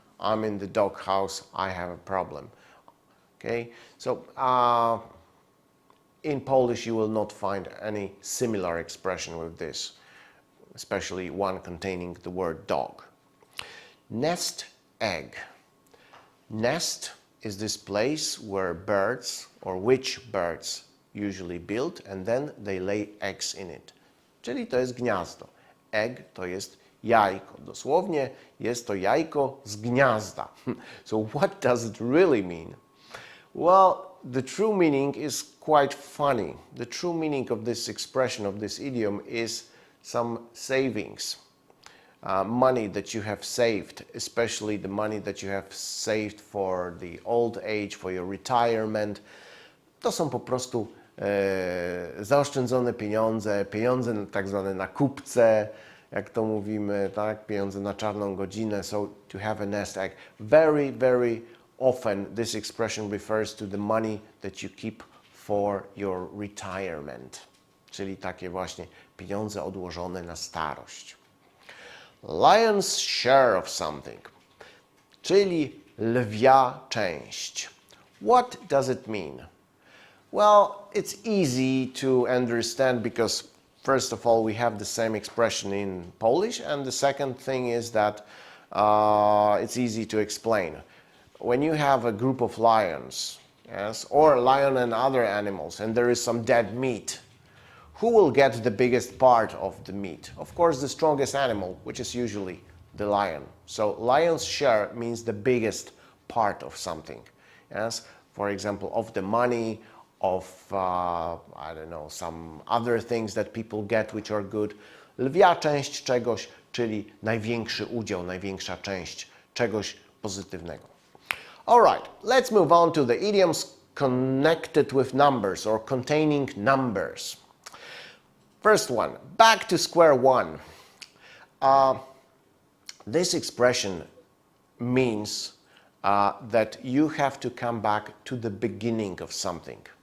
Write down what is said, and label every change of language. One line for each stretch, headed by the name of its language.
English: I'm in the dog house, I have a problem. Okay, so in Polish you will not find any similar expression with this, especially one containing the word dog. Nest egg. Nest is this place where birds, or which birds, usually build and then they lay eggs in it.
Polish: Czyli to jest gniazdo. Egg to jest jajko. Dosłownie jest to jajko z gniazda.
English: So what does it really mean? Well, the true meaning is quite funny. The true meaning of this expression, of this idiom, is some savings. Money that you have saved, especially the money that you have saved for the old age, for your retirement.
Polish: To są po prostu zaoszczędzone pieniądze, pieniądze tak zwane na kupce, jak to mówimy, tak? Pieniądze na czarną godzinę.
English: So to have a nest egg. Very, very often this expression refers to the money that you keep for your retirement.
Polish: Czyli takie właśnie pieniądze odłożone na starość.
English: Lion's share of something,
Polish: czyli lwia część.
English: What does it mean? Well, it's easy to understand because first of all we have the same expression in Polish, and the second thing is that it's easy to explain. When you have a group of lions, yes, or a lion and other animals, and there is some dead meat, who will get the biggest part of the meat? Of course, the strongest animal, which is usually the lion. So lion's share means the biggest part of something. Yes, for example, of the money, of I don't know, some other things that people get which are good.
Polish: lwia część czegoś, czyli największy udział, największa część czegoś pozytywnego.
English: Alright, let's move on to the idioms connected with numbers or containing numbers. First one, back to square one. This expression means that you have to come back to the beginning of something.